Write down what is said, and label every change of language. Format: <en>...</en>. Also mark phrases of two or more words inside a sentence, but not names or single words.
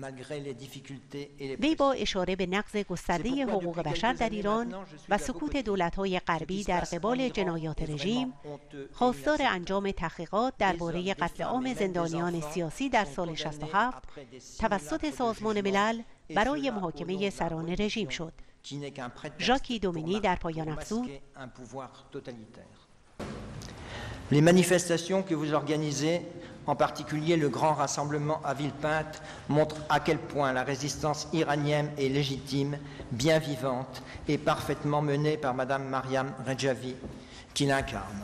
<fa>وی با اشاره به نقض گسترده حقوق بشر در ایران و سکوت دولت‌های غربی در قبال جنایات رژیم، خواستار انجام تحقیقات درباره قتل عام زندانیان سیاسی در سال 67 توسط سازمان ملل برای محاکمه سران رژیم شد. ژاکی دومینی در پایان افزود:</fa> <fr>Les manifestations que vous organisez, en particulier le grand rassemblement à Villepinte, montrent à quel point la résistance iranienne est légitime, bien vivante et parfaitement menée par Madame Mariam Redjavi, qui l'incarne.</fr>